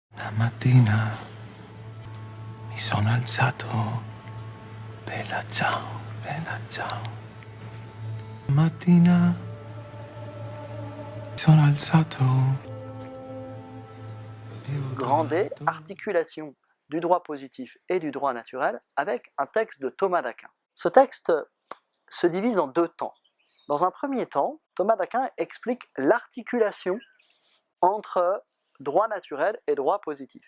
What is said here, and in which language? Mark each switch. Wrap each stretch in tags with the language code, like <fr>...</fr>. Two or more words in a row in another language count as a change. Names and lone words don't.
<it>Stamattina mi sono alzato, bella ciao, bella ciao. Mattina mi sono alzato.</it> <fr>Grandet, articulation du droit positif et du droit naturel avec un texte de Thomas d'Aquin. Ce texte se divise en deux temps. Dans un premier temps, Thomas d'Aquin explique l'articulation entre droit naturel et droit positif.</fr>